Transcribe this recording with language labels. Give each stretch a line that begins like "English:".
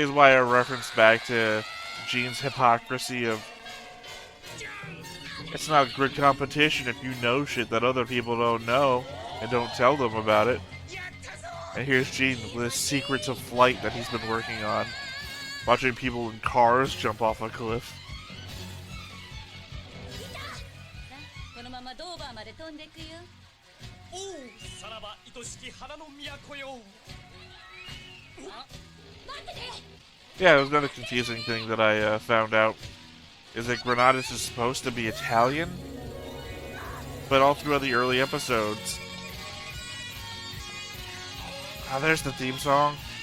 English: Is why I reference back to Jean's hypocrisy of it's not a good competition if you know shit that other people don't know and don't tell them about it. And here's Jean with his secrets of flight that he's been working on. Watching people in cars jump off a cliff.
Japanese: このままドーバーまで飛んでくよ。おうさらば愛しき花の都よ
English: Yeah, it was another confusing thing that I found out. Is that Granados is supposed to be Italian? But all throughout the early episodes... Ah, there's the theme song.